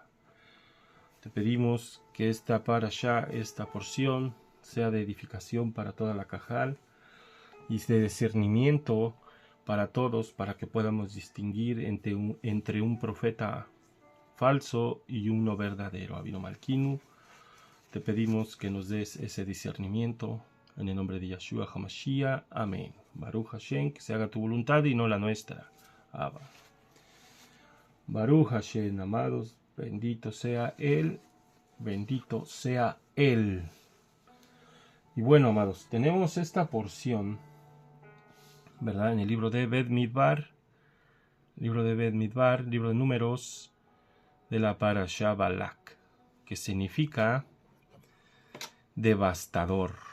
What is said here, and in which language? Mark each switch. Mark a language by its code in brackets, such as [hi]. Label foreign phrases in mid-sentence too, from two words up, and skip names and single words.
[es] Te pedimos que esta parashá, esta porción, sea de edificación para toda la Cajal y de discernimiento para todos, para que podamos distinguir entre un profeta falso y uno verdadero. [he] אבינו מלכנו, [es] te pedimos que nos des ese discernimiento. En el nombre de Yahshua HaMashiach. Amén. [he] ברוך השם, [es] que se haga tu voluntad y no la nuestra. [he] אבא. ברוך השם, [es] amados. Bendito sea Él. Bendito sea Él. Y bueno, amados, tenemos esta porción, ¿verdad? En el libro de Bet Midbar. Libro de Números, de la Parashá Balak, que significa devastador.